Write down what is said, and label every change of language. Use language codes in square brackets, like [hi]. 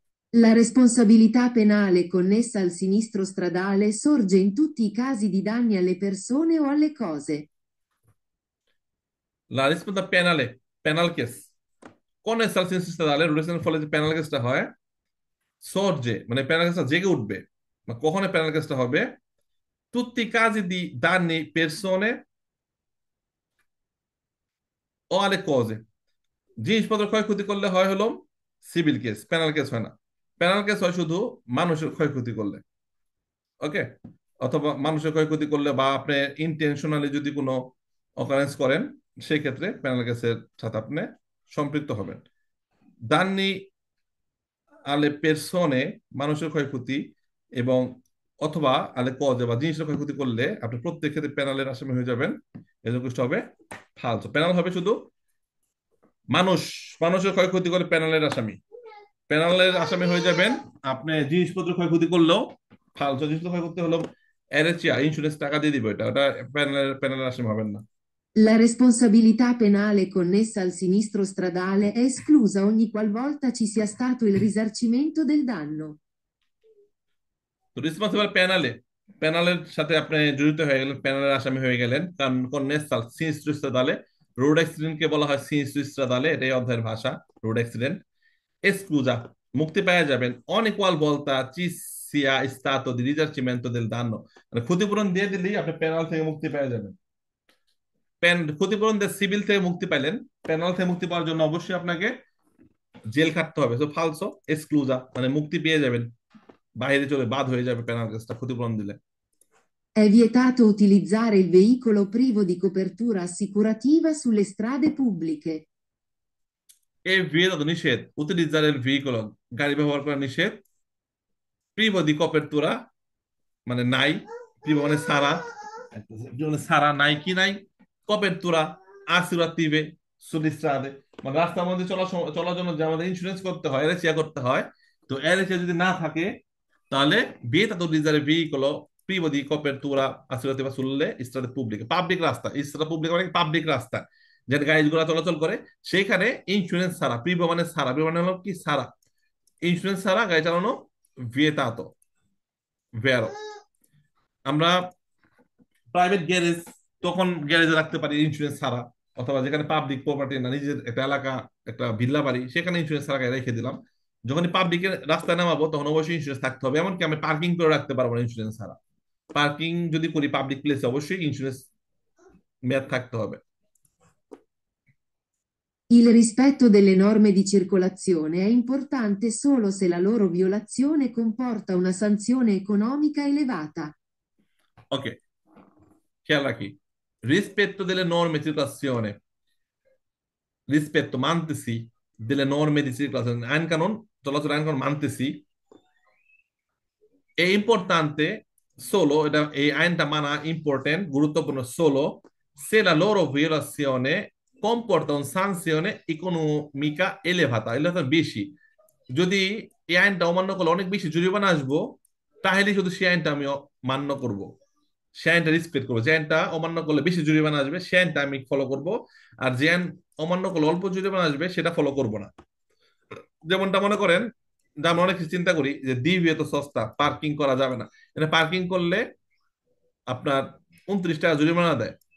[it] La responsabilità penale connessa al sinistro stradale sorge in tutti i casi di danni alle persone o alle cose. La risposta penale, [en] penal case, [bn] কোন এক্সালসিয়াস স্টাডালে রুলেশনের ফলে যে penal কেসটা হয়, সর্জে মানে penal কেসটা জেগে উঠবে, কখন পেনাল কেসটা হবে, [it] tutti i casi di danni persone [bn] O [it] alle cose [bn] জিনিসপত্র ক্ষয়ক্ষতি করলে হয় হলো সিভিল কেস, পেনাল কেস হয় না। পেনাল কেস হয় শুধু মানুষের ক্ষয়ক্ষতি করলে। ওকে, অথবা মানুষের ক্ষয়ক্ষতি করলে বা আপনি ইন্টেনশনালি যদি কোনো অকারেন্স করেন, সেই ক্ষেত্রে পেনাল কেসের সাথে আপনি সম্পৃক্ত হবেন। দান্নি আলে পেরসনে মানুষের ক্ষয়ক্ষতি এবং অথবা আলে কজে বা জিনিসের ক্ষয়ক্ষতি করলে আপনি প্রত্যেক ক্ষেত্রে পেনালের আসামি হয়ে যাবেন। এজন্য হবে ফালসো। পেনাল হবে শুধু মানুষ, মানুষের ক্ষয়ক্ষতি করে পেনালের আসামি। পেনালের আসামি হয়ে যাবেন আপনি জিনিসপত্র ক্ষয়ক্ষতি করলেও। ফালতু জিনিসপত্র ক্ষয়ক্ষতি হলো এরেচিয়া, ইন্স্যুরেন্স টাকা দিয়ে দিবে, ওটা পেনালের আসামি হবেন না। [it] La responsabilità penale connessa al sinistro stradale è esclusa ogni qualvolta ci sia stato il risarcimento del danno. [bn] তো রেসপন্সিবল পেনালে, পেনালের সাথে আপনি জড়িত হয়ে গেলেন, পেনালের আসামি হয়ে গেলেন। কারণ কন্নেসাল সিনিস্ট্রো স্ট্রাদালে, রোড অ্যাক্সিডেন্টকে বলা হয় সিনিস্ট্রো স্ট্রাদালে, এটাই অধ্যায়ের ভাষা, রোড অ্যাক্সিডেন্ট। এসক্লুজা, মুক্তি পেয়ে যাবেন অন ইকুয়াল ভলতা চি সিয়া স্তাতো দি রিসার্চিমেন্টো দেল দান্নো, মানে ক্ষতিপূরণ দিয়ে দিলেই আপনি পেনাল থেকে মুক্তি পেয়ে যাবেন। ক্ষতিপূরণ দিয়ে সিভিল থেকে মুক্তি পাইলেন, পেনাল থেকে মুক্তি পাওয়ার জন্য অবশ্যই আপনাকে জেল খাটতে হবে। তো ফালসো এক্সক্লুজা মানে মুক্তি পেয়ে যাবেন, বাইরে চলে বাদ হয়ে যাবে পেনাল কেসটা ক্ষতিপূরণ দিলে। [it] È vietato utilizzare il veicolo privo di copertura assicurativa sulle strade pubbliche. [bn] এই ভিয়েতো নিষেধ, উতিলিzzare [it] il veicolo [bn] গাড়ি ব্যবহার করা নিষেধ, [it] privo di copertura [bn] মানে নাই, privo মানে সারা, মানে সারা নাই কি নাই, [it] copertura assicurative sulle strade [bn] মানে রাস্তার মধ্যে চলার জন্য যে আমাদের ইন্স্যুরেন্স করতে হয়, এলএসিয়া করতে হয়। তো এলএসিয়া যদি না থাকে তাহলে [it] vietato utilizzare il veicolo privo di copertura assicurativa sulle strade pubbliche, [bn] public রাস্তা, স্ট্রাদা পুবলিক মানে পাবলিক রাস্তা যেটা গাড়িগুলো চলাচল করে, সেইখানে ইন্স্যুরেন্স ছাড়া, প্রিভো মানে ছাড়া, প্রিভো মানে হলো কি ছাড়া, ইন্স্যুরেন্স ছাড়া গাড়ি চালানো ভিয়েতাতো, ভেরো। আমরা প্রাইভেট গ্যারেজ তখন গ্যারেজে রাখতে পারি ইন্স্যুরেন্স ছাড়া, অথবা যেখানে পাবলিক প্রপার্টি না, নিজের একটা এলাকা, একটা ভিল্লা বাড়ি, সেখানে ইন্স্যুরেন্স ছাড়া গাড়ি রেখে দিলাম। যখন পাবলিকের রাস্তায় নামাবো তখন অবশ্যই ইন্স্যুরেন্স থাকতে হবে। এমনকি আমি পার্কিং করে রাখতে পারবো না ইন্স্যুরেন্স ছাড়া। পার্কিং যদি করি পাবলিক প্লেসে, অবশ্যই ইন্স্যুরেন্স মেয়াদ থাকতে হবে। [it] Il rispetto delle norme di circolazione è importante solo se la loro violazione comporta una sanzione economica elevata. [bn] ওকে, খেয়াল রাখি, [it] rispetto delle norme di circolazione, [bn] rispetto মানতেছি [it] delle norme di circolazione, [bn] আইন কানুন, চলাচল আইন কানুন মানতেছি। [it] è importante solo, [bn] এটা এই আইনটা মানা ইম্পর্টেন্ট, গুরুত্বপূর্ণ [it] solo se la loro violazione comporta una sanzione economica elevata, elevata [bn] বেশি। যদি এই আইনটা অমান্য করলে অনেক বেশি জরিমানা আসবো, তাহলে শুধু সেই আইনটা আমি মান্য করব, সে আইনটা রেসপেক্ট করবো। যে আইনটা অমান্য করলে বেশি জরিমানা আসবে সে আইনটা আমি ফলো করব, আর যে আইন অমান্য করলে অল্প জরিমানা আসবে সেটা ফলো করব না। যেমনটা মনে করেন যে আমরা অনেক কিছু চিন্তা করি যে দিবি এত সস্তা, পার্কিং করা যাবে না, এটা পার্কিং করলে আপনার 29 টাকা জরিমানা দেয়।